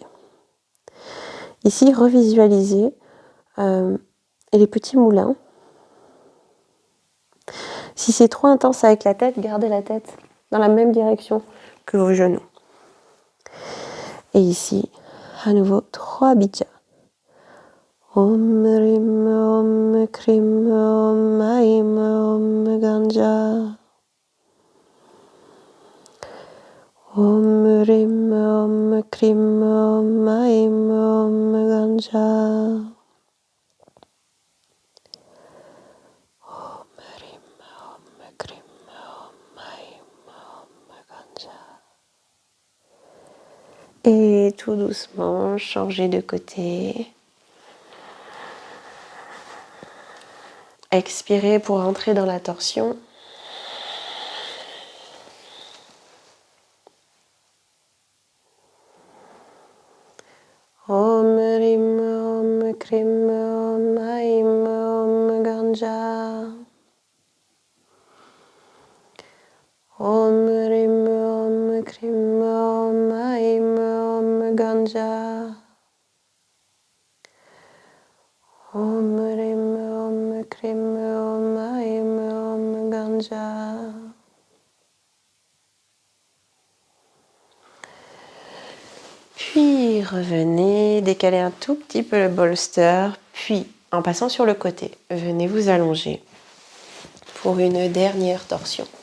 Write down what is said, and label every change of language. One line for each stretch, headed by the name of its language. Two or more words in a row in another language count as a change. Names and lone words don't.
French: Ici, revisualisez les petits moulins. Si c'est trop intense avec la tête, gardez la tête dans la même direction que vos genoux. Et ici, à nouveau, 3 bijas.
Sanskrit: Om Rim Om Krim Om Aim Om Ganja. Om Rim Om Krim Om Aim Om Ganja. Om Rim Om Krim Om Aim Om Ganja.
French: Et tout doucement, changez de côté. Expirez pour entrer dans la torsion.
Sanskrit: Om Rim Om Krim Om Aim Om Ganja. Om Rim Om Krim Om Aim Om Ganja. Om Rim Om Krim Om Aim Om Ganja.
French: Puis revenez, décalez un tout petit peu le bolster, puis en passant sur le côté, venez vous allonger pour une dernière torsion.